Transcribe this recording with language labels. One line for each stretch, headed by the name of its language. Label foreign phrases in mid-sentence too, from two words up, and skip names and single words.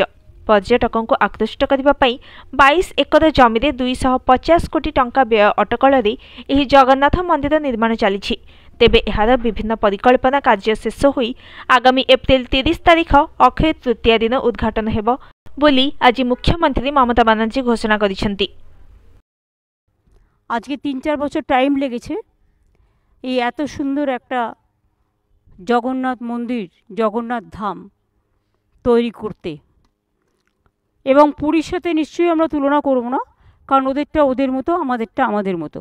Odia: ପର୍ଯ୍ୟଟକଙ୍କୁ ଆକୃଷ୍ଟ କରିବା ପାଇଁ 22 ଏକର ଜମିରେ 250 କୋଟି ଟଙ୍କା ବ୍ୟୟ ଅଟକଳରେ ଏହି ଜଗନ୍ନାଥ ମନ୍ଦିର ନିର୍ମାଣ ଚାଲିଛି। ତେବେ ଏହାର ବିଭିନ୍ନ ପରିକଳ୍ପନା କାର୍ଯ୍ୟ ଶେଷ ହୋଇ ଆଗାମୀ ଏପ୍ରିଲ 30 ତାରିଖ ଅକ୍ଷୟ ତୃତୀୟା ଦିନ ଉଦ୍ଘାଟନ ହେବ ବୋଲି ଆଜି ମୁଖ୍ୟମନ୍ତ୍ରୀ মমতা বানার্জী ঘোষণা କରିଛନ୍ତି।
Bangla: আজকে 3-4 বছর টাইম লেগেছে এই এত সুন্দর একটা জগন্নাথ মন্দির, জগন্নাথ ধাম তৈরি করতে। এবং পুরীর সাথে নিশ্চয়ই আমরা তুলনা করব না, কারণ ওদেরটা ওদের মতো, আমাদেরটা আমাদের মতো।